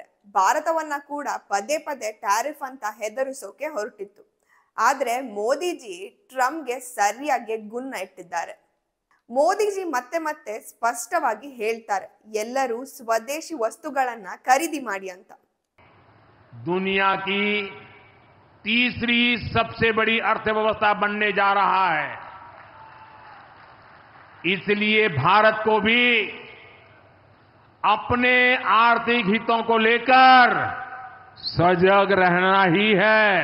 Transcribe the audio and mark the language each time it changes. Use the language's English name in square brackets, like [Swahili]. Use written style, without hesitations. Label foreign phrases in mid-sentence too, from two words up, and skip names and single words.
[Kannada] ಭಾರತವನ್ನ ಕೂಡ ಪದೇ ಪದೇ ಟ್ಯಾರಿಫ್ ಅಂತ ಹೆದರಿಸೋಕೆ ಹೊರಟಿತ್ತು. ಆದ್ರೆ ಮೋದಿಜಿ ಟ್ರಂಪ್ಗೆ ಸರಿಯಾಗಿ ಗುನ್ನ ಇಟ್ಟಿದ್ದಾರೆ. ಮೋದಿಜಿ ಮತ್ತೆ ಮತ್ತೆ ಸ್ಪಷ್ಟವಾಗಿ ಹೇಳ್ತಾರೆ, ಎಲ್ಲರೂ ಸ್ವದೇಶಿ ವಸ್ತುಗಳನ್ನ ಖರೀದಿ ಮಾಡಿ ಅಂತ. [Hindi] दुनिया की तीसरी सबसे बड़ी अर्थव्यवस्था बनने जा रहा है. इसलिए भारत को भी अपने आर्थिक हितों को लेकर सजग रहना ही है.